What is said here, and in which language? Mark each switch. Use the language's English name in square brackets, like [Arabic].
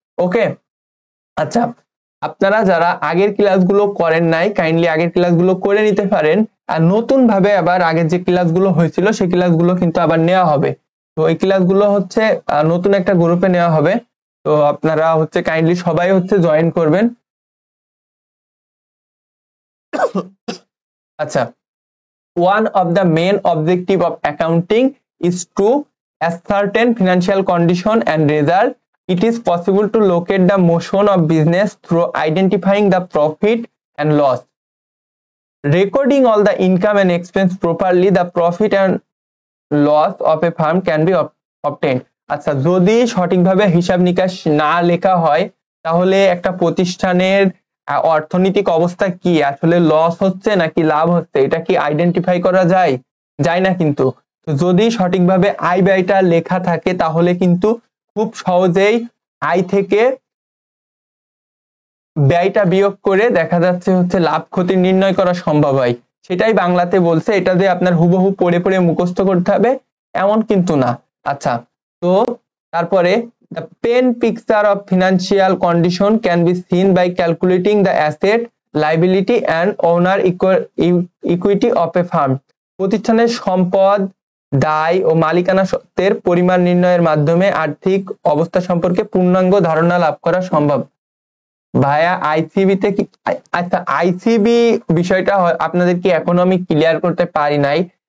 [Bangla] ওকে, আচ্ছা, আপনারা যারা আগের ক্লাসগুলো করেন নাই, কাইন্ডলি আগের ক্লাসগুলো করে নিতে পারেন। আর নতুন ভাবে আবার আগের যে ক্লাসগুলো হয়েছিল সেই ক্লাসগুলো কিন্তু আবার নেওয়া হবে। তো এই ক্লাসগুলো নতুন একটা গ্রুপে নেওয়া হবে। তো আপনারা কাইন্ডলি সবাই জয়েন করবেন। [English] আচ্ছা, one of the main objective of accounting is to ascertain financial condition and result. It is possible to locate the motion of business through identifying the profit and loss. Recording all the income and expense properly, the profit and loss of a firm can be obtained. [Bangla] আচ্ছা, যদি সঠিকভাবে হিসাব নিকাশ না লেখা হয়, তাহলে একটা প্রতিষ্ঠানের অর্থনৈতিক অবস্থা কি, আসলে লস হচ্ছে নাকি লাভ হচ্ছে, এটা কি আইডেন্টিফাই করা যায়? যায় না কিন্তু। তো যদি সঠিকভাবে আয় ব্যয়টা লেখা থাকে, তাহলে কিন্তু খুব সহজেই আয় থেকে ব্যয়টা বিয়োগ করে দেখা যাচ্ছে হচ্ছে লাভ ক্ষতি নির্ণয় করা সম্ভব হয়, সেটাই বাংলাতে বলছে। এটা যে আপনার হুবহু পড়ে পড়ে মুখস্থ করতে হবে এমন কিন্তু না। আচ্ছা, তো তারপরে [English] the plain picture of financial condition can be seen by calculating the asset, liability and owner equity of a firm. [Bangla] প্রতিষ্ঠানের সম্পদ, দায় ও মালিকানা সত্ত্বের পরিমাণ নির্ণয়ের মাধ্যমে আর্থিক অবস্থা সম্পর্কে পূর্ণাঙ্গ ধারণা লাভ করা সম্ভব। ভাইয়া আইসিবি তে কি, আচ্ছা আইসিবি বিষয়টা আপনাদের কি এখনো আমি ক্লিয়ার করতে পারি নাই।